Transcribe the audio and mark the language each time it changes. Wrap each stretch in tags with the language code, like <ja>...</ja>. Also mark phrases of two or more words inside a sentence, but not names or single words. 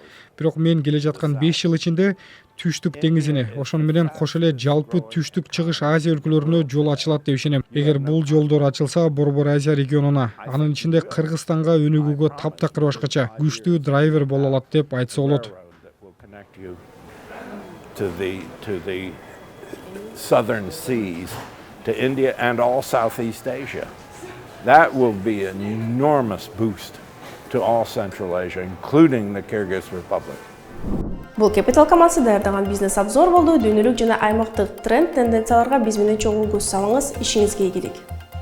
<ky>Бирок мен келе жаткан 5 жыл ичинде Түштүк деңизине, ошону менен кош эле жалпы Түштүк чыгыш Азия өлкөлөрүнө жол ачылат деп ишенем. Эгер бул жолдор ачылса, Борбор Азия регионуна, анын ичинде Кыргызстанга өнүгүүгө таптакыр башкача күчтүү драйвер боло алат деп айтса болот.</ky> <en>To the southern seas, to India and all Southeast Asia. That will be an enormous boost to all Central Asia, including the Kyrgyz Republic.</en> <ky>Бул Capital командасы даярдаган бизнес обзор болду. Дүйнөлүк жана аймактык тренд, тенденцияларга биз менен чогуу көз салыңыз. Ишиңизге ийгилик.</ky>